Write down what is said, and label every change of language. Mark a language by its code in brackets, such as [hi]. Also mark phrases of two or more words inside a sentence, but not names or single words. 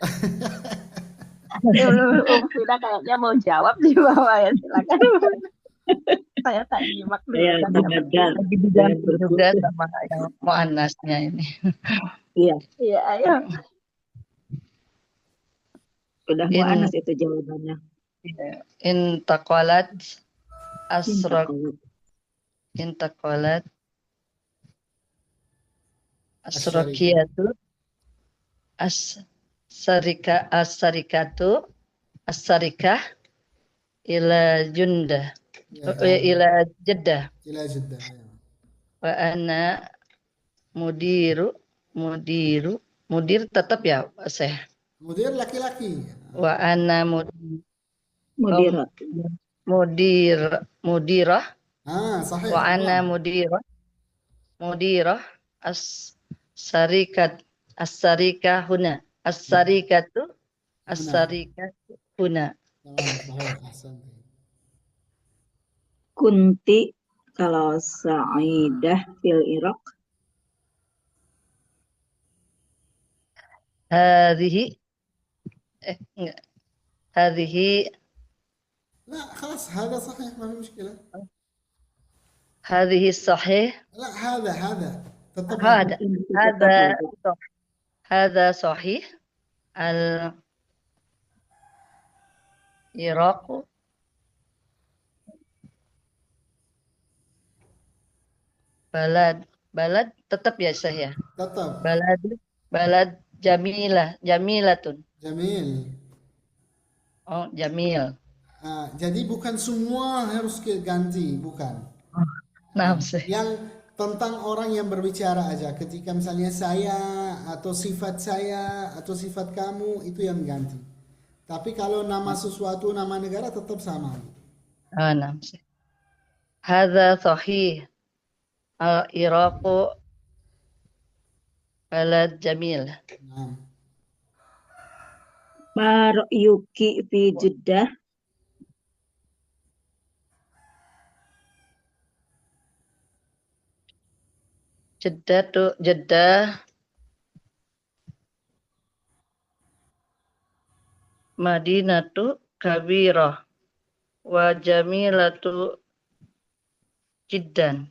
[id] Umu Vina kayaknya mau jawab di bawah ya. Silakan. Saya tak nyimak dulu. Saya digadal. Lagi diganti juga sama yang muannasnya ini. Iya, Iya, ayo. udah mu'annas itu jawabannya. [ar] انتقلت الشركة. Intakolat. انتقلت أسراكية الشركة إلى جندة إلى جدة إلى جدة. وأنا مدير [id] tetap ya Syekh. Mudir laki-laki. [ar] وأنا Mudirat. mudirah Sahih. وأنا مديرة الشركة هنا الشركة هنا. صحيح. أحسن. Kunti kalau سعيدة في العراق. Hadhihi enggak. Hadhihi لا خلاص هذا صحيح ما في مشكلة. هذه صحيح. لا هذا tetap هذا صحيح. العراق balad [id] tetap ya saya. tetap. [ar] بلد جميلة. Jamil. Oh, jamil. [id] Jadi bukan semua harus ganti, bukan. Nah, Yang tentang orang yang berbicara aja. Ketika misalnya saya atau sifat kamu itu yang ganti. Tapi kalau nama sesuatu, nama negara tetap sama. nah. [ar] هذا صحيح. العراق بلد جميل. Nah. ما رأيك في جدة? جدة مدينة كبيرة وجميلة جدا.